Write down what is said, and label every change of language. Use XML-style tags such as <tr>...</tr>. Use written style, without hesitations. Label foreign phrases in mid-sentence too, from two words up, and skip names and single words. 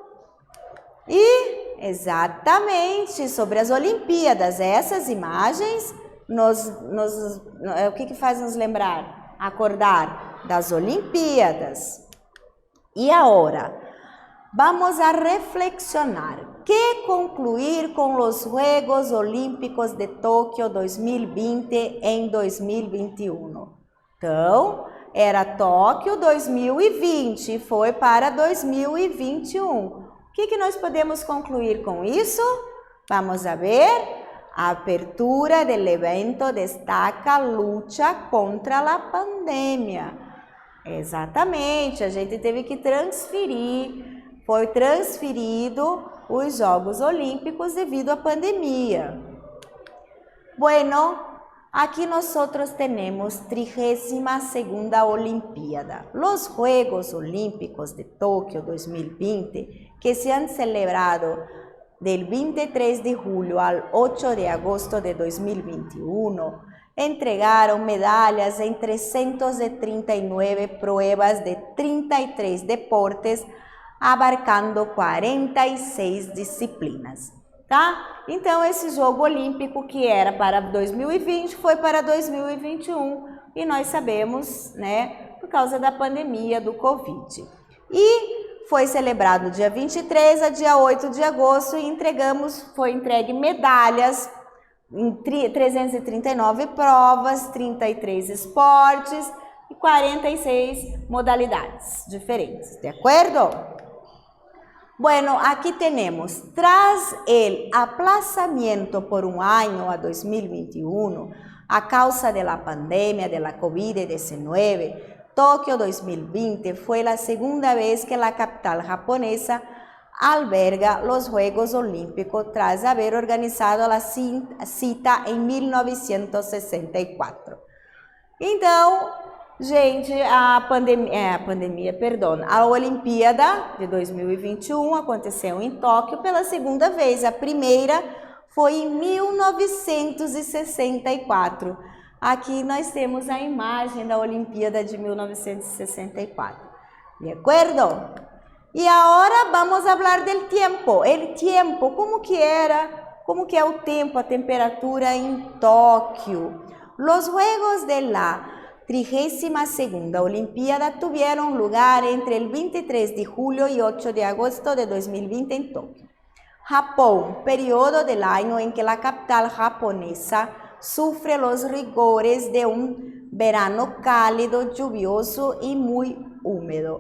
<pt>E, exatamente, sobre as Olimpíadas. Essas imagens, o que faz nos lembrar? Acordar das Olimpíadas. E agora?</pt> <es>Vamos a reflexionar. ¿Qué concluir con los Juegos Olímpicos de Tóquio 2020 em 2021?</es> <pt>Então, era Tóquio 2020 e foi para 2021. O que nós podemos concluir com isso?</pt> <es>Vamos a ver.</es> <pt>A</pt> <es>apertura del evento</es> <pt>destaca a luta contra a pandemia. Exatamente, a gente teve que transferir. Foi transferido os Jogos Olímpicos devido à pandemia.</pt> <es>Bueno, aquí nosotros tenemos 32ª Olimpíada. Los Juegos Olímpicos de Tóquio 2020, que se han celebrado del 23 de julio al 8 de agosto de 2021, entregaron medallas en 339 pruebas de 33 deportes, abarcando 46 disciplinas, tá?</es> <pt>Então, esse jogo olímpico que era para 2020 foi para 2021 e nós sabemos, né, por causa da pandemia do Covid. E foi celebrado dia 23 a dia 8 de agosto e foi entregue medalhas em 339 provas, 33 esportes e 46 modalidades diferentes, de acordo?</pt> <es>Bueno, aquí tenemos, tras el aplazamiento por un año a 2021 a causa de la pandemia de la COVID-19, Tóquio 2020 fue la segunda vez que la capital japonesa alberga los Juegos Olímpicos tras haber organizado la cita en 1964.</es> <pt>Então, gente, a Olimpíada de 2021 aconteceu em Tóquio pela segunda vez. A primeira foi em 1964. Aqui nós temos a imagem da Olimpíada de 1964. De acordo? E agora vamos falar do tempo.</pt> <es>El tiempo,</es> <pt>como que é o tempo, a temperatura em Tóquio?</pt> <es>Los Juegos de la 32ª Olimpíada tuvieron lugar entre el 23 de julio y 8 de agosto de 2020 en Tokio. Japón, periodo del año en que la capital japonesa sufre los rigores de un verano cálido, lluvioso y muy húmedo.</es>